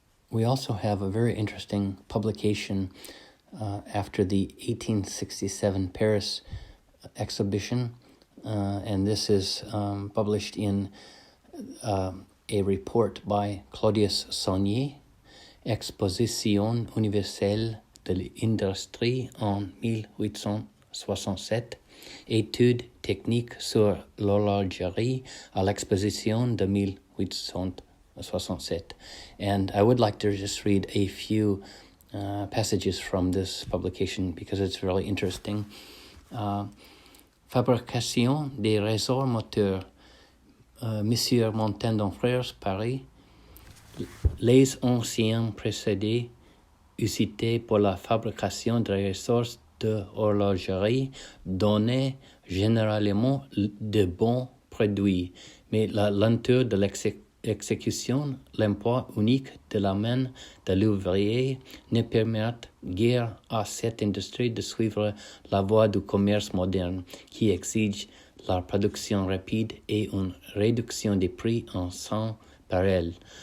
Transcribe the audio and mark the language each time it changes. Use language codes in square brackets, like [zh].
[en] We also have a very interesting publication after the 1867 Paris exhibition, and this is published in a report by Claudius Saunier, [fr] Exposition universelle de de l'industrie en 1867, études techniques sur l'horlogerie à l'exposition de 1867. [en] And I would like to just read a few passages from this publication because it's really interesting. [fr] Fabrication des ressorts moteurs. Monsieur Montandon, frères, Paris. Les anciens procédés usités pour la fabrication des ressorts de horlogerie donnaient généralement de bons produits, mais la lenteur de l'exécution, l'emploi unique de la main de l'ouvrier ne permettent guère à cette industrie de suivre la voie du commerce moderne qui exige la production rapide et une réduction des prix en temps réel.